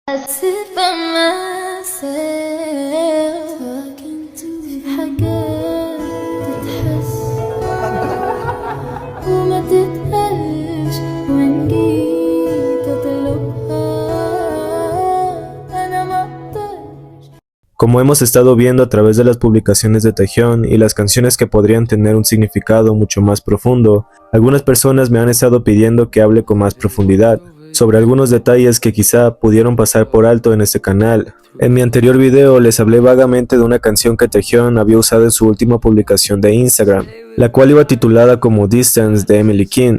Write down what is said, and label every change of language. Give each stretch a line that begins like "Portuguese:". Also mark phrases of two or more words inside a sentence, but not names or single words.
English: sit by myself talking to
Arabic: حاجات تتحس وما تتقالش وإن جيت أطلبها أنا مقدرش.
Spanish: Como hemos estado viendo a través de las publicaciones de Taehyun y las canciones que podrían tener un significado mucho más profundo, algunas personas me han estado pidiendo que hable con más profundidad sobre algunos detalles que quizá pudieron pasar por alto en este canal. En mi anterior video les hablé vagamente de una canción que Taehyun había usado en su última publicación de Instagram, la cual iba titulada como Distance de Emily King.